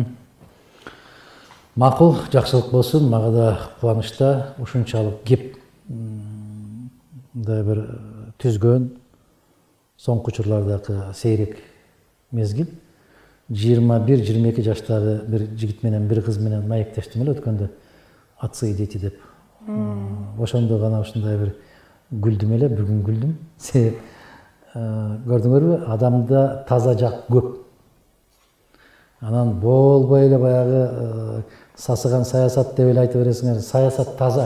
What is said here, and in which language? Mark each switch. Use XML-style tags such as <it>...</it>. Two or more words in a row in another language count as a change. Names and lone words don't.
<ky>Макул, жакшылык болсун. Мага да кубанычта ушунчалык кеп да бир түзгөн соңку учурлардагы сейрек мезгил. 21-22 жаштагы бир жигит менен бир кыз менен маектештим эле өткөндө. Отцы и дети деп. Ошондо гана ушундай бир күлдүм эле, бүгүн күлдүм. Себеп көрдүңөрбү, адамда таза жак көп. Анан болбой эле баягы сасыган саясат деп эле айтып бересиңер, саясат таза.</ky>